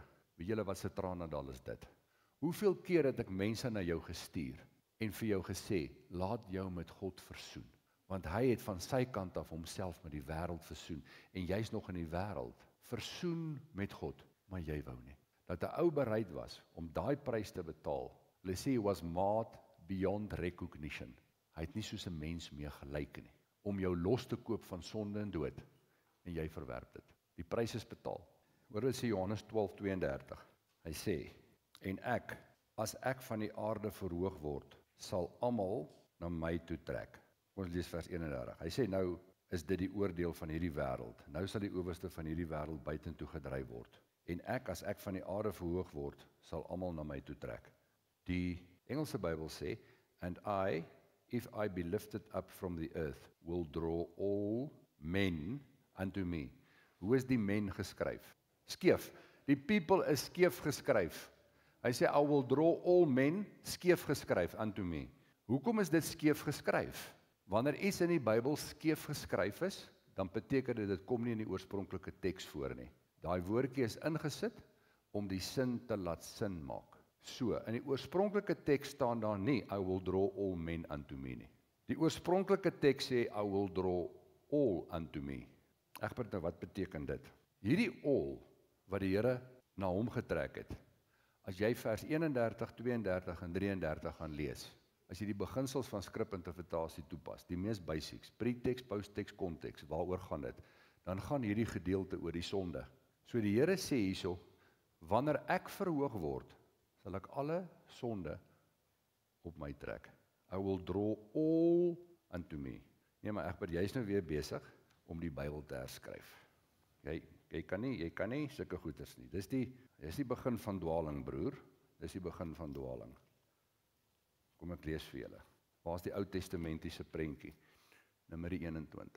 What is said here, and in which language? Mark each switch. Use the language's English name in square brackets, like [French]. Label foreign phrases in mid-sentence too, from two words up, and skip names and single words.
[Afrikaans] Weet julle wat se tranendal is dit? Hoeveel keer het ek mense na jou gestuur en vir jou gesê, laat jou met God versoen. Want hy het van sy kant af homself met die wêreld versoen. En jy's nog in die wêreld, versoen met God, maar jy wou nie. Dat 'n ou bereid was om daai prys te betaal. Hulle sê [English] he was mad beyond recognition. [Afrikaans] Hy het nie soos 'n mens mee gelyk nie. Om jou los te koop van sonde en dood. En jy verwerp dit. Die prys is betaal. Hoor wat sê Johannes 12:32. Hy sê, en ek, as ek van die aarde verhoog word, sal almal na my toe trek. Ons lees vers 31. Hy sê, nou is dit die oordeel van hierdie wêreld. Nou sal die owerste van hierdie wêreld buitentoe gedryf word. en ek, as ek van die aarde verhoog word, sal almal na my toe trek. Die Engelse Bybel sê, [English] and I, if I be lifted up from the earth, will draw all men unto me. [Afrikaans] Hoe is die men geskryf? Skeef. Die people is skeef geskryf. Hy sê, [English] I will draw all men, [Afrikaans] skeef geskryf, [English] unto me. [Afrikaans] Hoekom is dit skeef geskryf? Wanneer iets in die Bybel skeef geskryf is, dan beteken dit kom nie in die oorspronklike teks voor nie. Daai woordjie is ingesit om die sin te laat sin maak. So, in die oorspronklike teks staan daar nie, [English] I will draw all men unto me [Afrikaans] nie. Die oorspronklike teks sê, [English] I will draw all unto me. [Afrikaans] Egbert, nou wat beteken dit? Hierdie all, wat die Here na hom getrek het, as jy vers 31, 32 en 33 gaan lees, as jy die beginsels van skrifinterpretasie toepas, die mees basics, pretext, posttext, context, waaroor gaan dit, dan gaan hierdie gedeelte oor die sonde. So die Here sê hierso, wanneer ek verhoog word, sal ek alle sonde op my trek. [English] I will draw all unto me. [Afrikaans] Nee, maar Egbert, jy is nou weer besig om die Bybel te herskryf. Jy kan nie sulke goeders nie. Dis die begin van dwaling, broer. Dis die begin van dwaling. Kom ek lees vir julle. Waar is die Ou Testamentiese prentjie? Numeri 21.